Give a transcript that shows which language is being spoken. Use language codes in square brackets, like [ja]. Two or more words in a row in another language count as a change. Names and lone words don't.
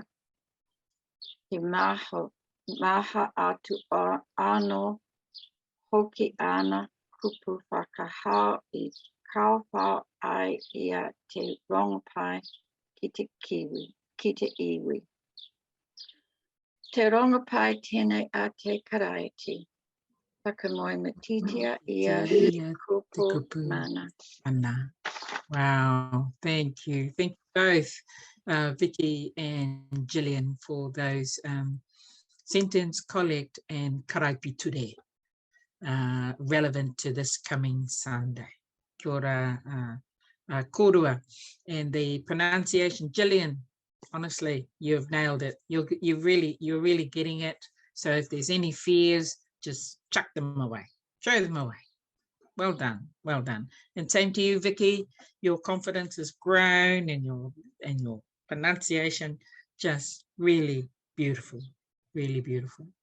[mi] He maha atu ano hoki ana kupu whakahau I kauwhau ai ia te rongapai ki te iwi. Te rongapai tēnei a te karaiti. Whakamoe matitia ia te kupu mana. [en] Wow, thank you. Thank you both, Vicky and Gillian, for those sentence, collect, and karaipi today, relevant to this coming Sunday. [mi] Kia ora, kōrero. [en] And the pronunciation, Gillian, honestly, you've nailed it. You're really getting it. So if there's any fears, just chuck them away, throw them away. Well done, well done. And same to you, Vicky. Your confidence has grown, and your pronunciation just really beautiful, really beautiful.